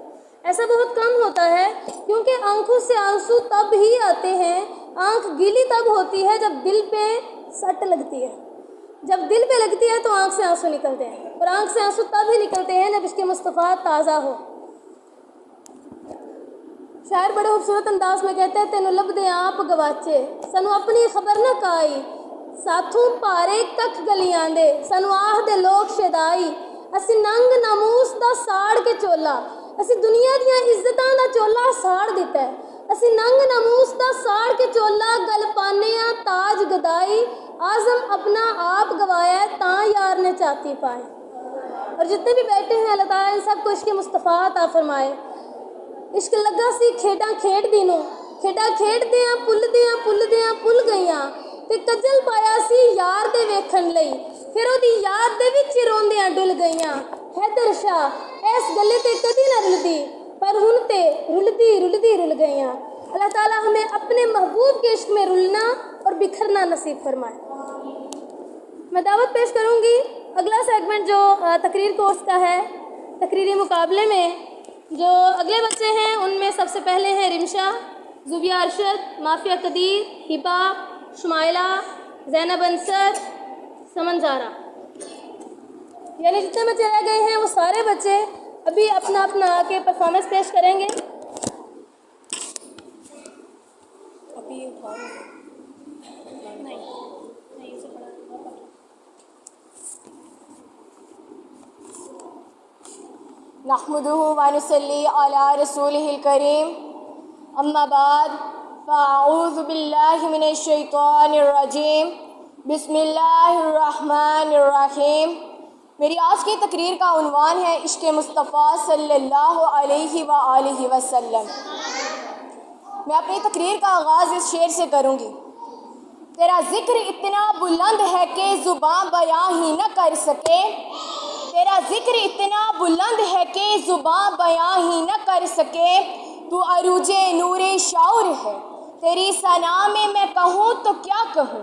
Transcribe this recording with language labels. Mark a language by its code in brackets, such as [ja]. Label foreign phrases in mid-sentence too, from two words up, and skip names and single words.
[ur] ایسا بہت کم ہوتا ہے کیونکہ آنکھوں سے آنسو تب ہی آتے ہیں, آنکھ گیلی تب ہوتی ہے جب دل پہ سٹ لگتی ہے. جب دل پہ لگتی ہے تو آنکھ سے آنسو نکلتے ہیں, اور آنکھ سے آنسو تب ہی نکلتے ہیں جب عشق مصطفیٰ تازہ ہو. شاعر بڑے خوبصورت انداز میں کہتے ہیں, [pa] تینوں لبدے آپ گواچے سانو اپنی خبر نہ کائی, ساتھوں پارے ککھ گلیاں دے سانو آہ دے لوگ شدائی. اسی ننگ ناموس دا ساڑ کے چولا, اسی دنیا دیاں عزتاں دا چولا ساڑ دیتا ہے. اسی ننگ ناموس دا ساڑ کے چولا گل پانے آ تاج گدائی. آزم اپنا آپ گوایا تاں یار نے چاتی پائے. [ur] اور جتنے بھی بیٹھے ہیں اللہ تعالیٰ ان سب کو عشق مصطفیٰ عطا فرمائے. [pa] عشق لگا سی کھیڈاں کھیڈ دینوں, کھیڈاں کھیڈ دیاں پل گئیاں, تے کجل پایا سی یار دے ویکھن لئی, پھر او دی یاد دے وچ روندیاں ڈل گئیاں. حیدر شاہ ایس گلے تے کدی نہ رلدی, پر ہن تے رلدی رل گئیاں. [ur] اللہ تعالیٰ ہمیں اپنے محبوب کے عشق میں رلنا اور بکھرنا نصیب فرمائے. میں دعوت پیش کروں گی اگلا سیگمنٹ جو تقریر کورس کا ہے، تقریری مقابلے میں جو اگلے بچے ہیں ان میں سب سے پہلے ہیں رمشا، زوبیہ ارشد، مافیہ قدیر، ہبا، شمائلہ، زینب انصر، سمن زارا، یعنی جتنے بچے رہ گئے ہیں وہ سارے بچے ابھی اپنا اپنا آ کے پرفارمنس پیش کریں گے. [ar] نحمده ونصلي على رسوله الكريم اما بعد فاعوذ باللہ من الشیطان الرجیم بسم اللہ الرحمن الرحیم. [ur] میری آج کی تقریر کا عنوان ہے عشق مصطفیٰ [ar] صلی اللہ علیہ وآلہ وسلم. [ur] میں اپنی تقریر کا آغاز اس شعر سے کروں گی. تیرا ذکر اتنا بلند ہے کہ زباں بیاں ہی نہ کر سکے، تیرا ذکر اتنا بلند ہے کہ زباں بیاں ہی نہ کر سکے، تو عروج نور شعور ہے، تیری ثنا میں کہوں تو کیا کہوں.